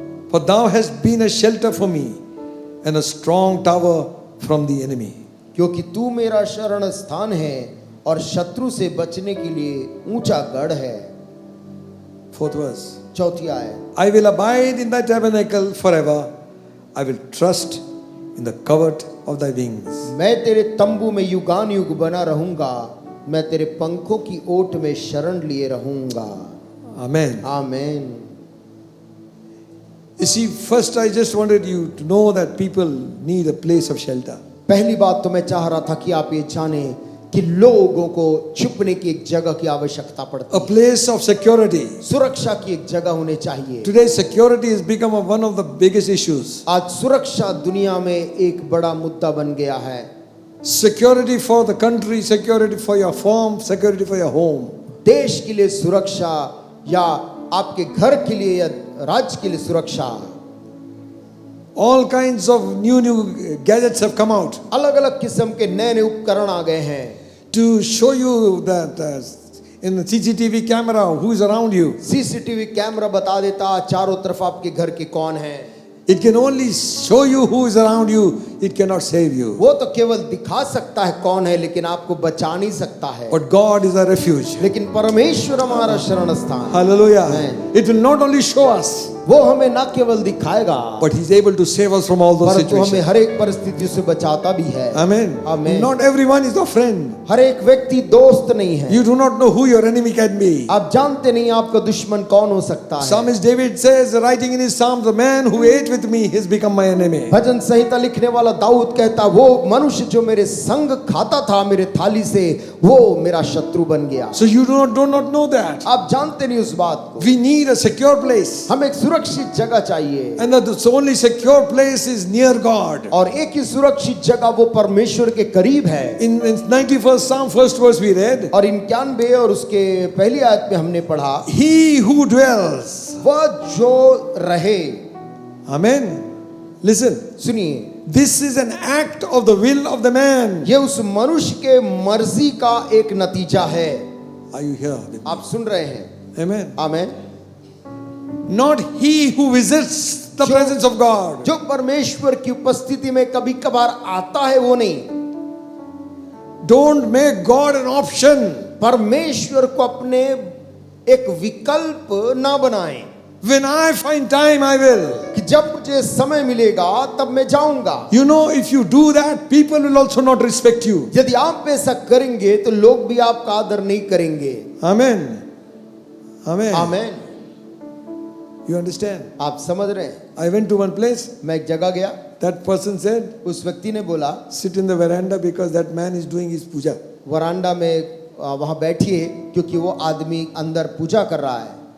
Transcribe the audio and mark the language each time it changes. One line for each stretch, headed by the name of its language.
English: For thou hast been a shelter for me and a strong tower from the enemy.
Hindi: क्योंकि तू मेरा शरण स्थान है और शत्रु से बचने के लिए ऊंचा गढ़ है।
English: Fourth verse.
Hindi: चौथी आयत,
English: I will abide in thy tabernacle forever. I will trust in the covert of thy wings.
Hindi: मैं तेरे तंबू में युगान युग बना रहूंगा, मैं तेरे पंखों की ओट में शरण लिए रहूंगा।
English: Amen.
Hindi: Amen.
English: You see, first I just wanted you to know that people need a place of shelter.
Hindi: पहली बात तो मैं चाह रहा था कि आप ये जाने कि लोगों को छुपने की एक जगह की आवश्यकता पड़ती
English: A
Hindi: है।
English: place of security.
Hindi: सुरक्षा की एक जगह होनी चाहिए।
English: Today security has become one of the biggest issues.
Hindi: आज सुरक्षा दुनिया में एक बड़ा मुद्दा बन गया है।
English: Security for the country, security for your farm, security for your home.
Hindi: देश के लिए सुरक्षा या आपके घर के लिए या राज्य के लिए सुरक्षा।
English: All kinds of new gadgets have come out
Hindi: अलग अलग किस्म के नए नए उपकरण आ गए हैं
English: to show you that in the CCTV camera who is around you.
Hindi: CCTV camera बता देता चारों तरफ आपके घर के कौन है।
English: It can only show you who is around you. It cannot save you.
Hindi: वो तो केवल दिखा सकता है कौन है, लेकिन आपको बचा नहीं सकता है।
English: But God is a refuge.
Hindi: लेकिन परमेश्वर हमारा शरण स्थान।
English: Hallelujah. Amen. It will not only show us,
Hindi: वो हमें न केवल दिखाएगा,
English: but He's able to save us from all those
Hindi: परंतु हमें
English: situations.
Hindi: हर एक परिस्थिति से बचाता भी है।
English: Amen. Amen. Not everyone is a friend.
Hindi: हर एक व्यक्ति दोस्त नहीं है।
English: You do not know who your enemy can be.
Hindi: आप जानते नहीं आपका दुश्मन कौन हो सकता है।
English: Psalmist David says, writing in his Psalm, the man who ate with me has become my enemy.
Hindi: भजन संहिता लिखने वाला दाऊद कहता, वो मनुष्य जो मेरे संग खाता था मेरे थाली से, वो मेरा शत्रु बन गया।
English: So you do not know that.
Hindi: आप जानते नहीं उस बात को।
English: We need a secure place.
Hindi: हम एक सुरक्षित जगह चाहिए,
English: And the only secure place is near God.
Hindi: और एक ही सुरक्षित जगह वो परमेश्वर के करीब है।
English: In 91st Psalm, first verse we read,
Hindi: और 91 और उसके पहली आयत में हमने पढ़ा,
English: He who dwells,
Hindi: वह जो रहे,
English: Amen, Listen,
Hindi: सुनिए,
English: this is an act of the will of the man.
Hindi: ये उस मनुष्य के मर्जी का एक नतीजा है।
English: Are you here?
Hindi: आप सुन रहे हैं?
English: Amen.
Hindi: Amen.
English: Not he who visits the presence of God.
Hindi: जो परमेश्वर की उपस्थिति में कभी कभार आता है वो नहीं।
English: Don't make God an option.
Hindi: परमेश्वर को अपने एक विकल्प ना बनाएं
English: When I find time, I will.
Hindi: कि जब मुझे समय मिलेगा तब मैं जाऊंगा।
English: You know, if you do that, people will also not respect you.
Hindi: यदि आप ऐसा करेंगे तो लोग भी आपका आदर नहीं करेंगे।
English: Amen. Amen.
Hindi: Amen.
English: You understand?
Hindi: आप समझ रहे हैं?
English: I went to one place.
Hindi: मैं एक जगह गया,
English: That person said,
Hindi: उस व्यक्ति ने बोला
English: sit in the veranda because that man is doing his puja.
Hindi: वरांडा में वहां बैठिए क्योंकि वो आदमी अंदर पूजा कर रहा है।